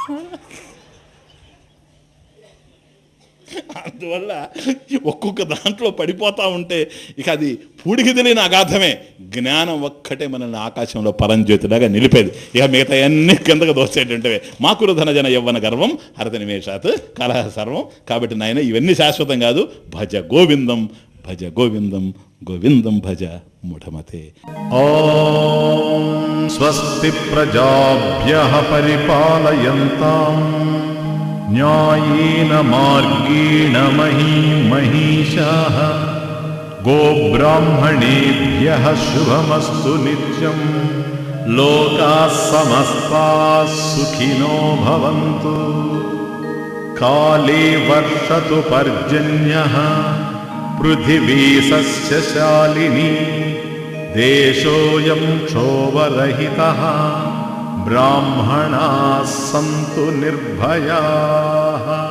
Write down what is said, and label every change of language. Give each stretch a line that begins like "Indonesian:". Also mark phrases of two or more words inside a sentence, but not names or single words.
Telugu: అందువల్ల ఒక్కొక్క దాంట్లో పడిపోతూ ఉంటే ఇక అది పూడికి తెలియని అగాధమే. జ్ఞానం ఒక్కటే మనల్ని ఆకాశంలో పరంజ్యోతిలాగా నిలిపేది. ఇక మిగతా అన్ని కిందకు దోసేటంటే
Sanskrit: మాకురు ధనజన యవ్వన గర్వం హరత నిమేషాత్ కలహ సర్వం.
Telugu: కాబట్టి నాయన ఇవన్నీ శాశ్వతం కాదు.
Sanskrit: భజ గోవిందం, భజ గోవిందం, గోవిందం భజ మూఢమతే. ఓం స్వస్తి ప్రజాభ్యః పరిపాలయంతాం న్యాయేన మార్గేణ మహీషాః గోబ్రాహ్మణేభ్యః శుభమస్తు నిత్యం. లోకాః సమస్తాః సుఖినో భవంతు. కాలే వర్షతు పర్జన్యః పృథివీ సస్యశాలినీ. దేశోऽयं క్షోభరహితః బ్రాహ్మణాः సంతు నిర్భయాః.